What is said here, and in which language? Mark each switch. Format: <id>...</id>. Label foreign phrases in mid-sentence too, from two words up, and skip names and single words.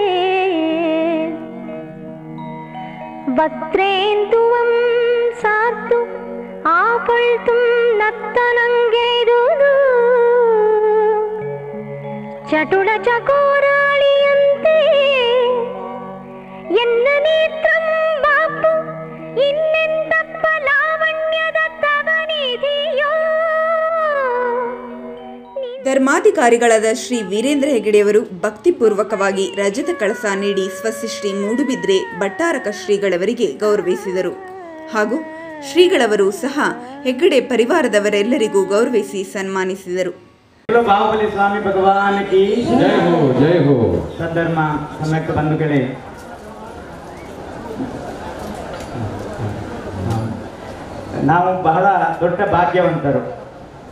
<kn>ವಕ್ತ್ರೇಂದುವಂ ಸಾತ್ತು ಆಪಳ್ತುಂ ನತ್ತನಂಗೆದುದು ಚಟುಳ ಚಕೋರಾಳಿಯಂತೆ ಎನ್ನ ನೇತ್ರಂ ಬಾಪು ಇನ್ನೆಂದಪ್ಪ ಲಾವಣ್ಯದ ತವನಿಧಿಯೋ. ಧರ್ಮಾಧಿಕಾರಿಗಳಾದ ಶ್ರೀ ವೀರೇಂದ್ರ ಹೆಗಡೆಯವರು ಭಕ್ತಿಪೂರ್ವಕವಾಗಿ ರಜತ ಕಳಸ ನೀಡಿ ಸ್ವಸ್ತಿ ಶ್ರೀ ಮೂಡುಬಿದ್ರೆ ಭಟ್ಟಾರಕ ಶ್ರೀಗಳವರಿಗೆ ಗೌರವಿಸಿದರು. ಹಾಗೂ ಶ್ರೀಗಳವರು ಸಹ ಹೆಗ್ಗಡೆ ಪರಿವಾರದವರೆಲ್ಲರಿಗೂ ಗೌರವಿಸಿ ಸನ್ಮಾನಿಸಿದರು.</kn> <hi>बाहुबली स्वामी भगवान की जय हो जय हो.</hi> <kn>ಸದ್ಧರ್ಮ ಸಮಯಕ್ಕ ಬಂಧುಗಳೇ, ನಾವು ಬಹಳ ದೊಡ್ಡ ಭಾಗ್ಯವಂತರು.</kn>